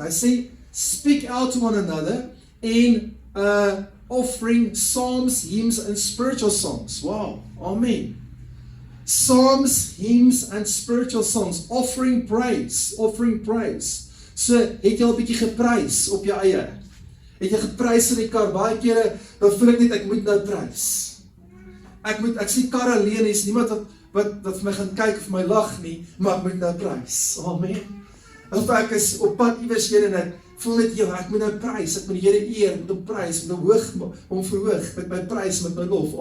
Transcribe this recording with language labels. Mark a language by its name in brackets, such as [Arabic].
[Afrikaans] Hy sê, [English] speak out to one another, en offering psalms, hymns, and spiritual songs. Wow, amen. Psalms, hymns, and spiritual songs, offering praise. [Afrikaans] So, het jy al 'n bietjie geprys op jou eie? Het jy geprys in die kar? Baie kere, dan voel ek net, ek moet nou prys. Ek sien kar alleen, is niemand wat vir my gaan kyk of my lag nie, maar ek moet nou prys. Amen. Of ek is op pad iewers heen en ek voel net, ek moet nou prys, ek moet die Here eer, ek moet hom prys, ek moet hom verhoog, met my prys, met my lof.